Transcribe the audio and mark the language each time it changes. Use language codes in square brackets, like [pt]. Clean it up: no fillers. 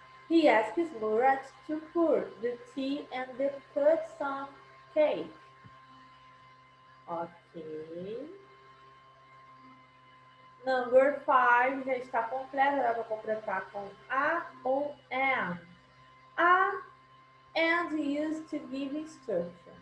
[en] He asks Murat to pour the tea and cut some cake. Ok. [pt] Number 5 já está completo, agora vou completar com a ou am. [en] A and used to give instructions.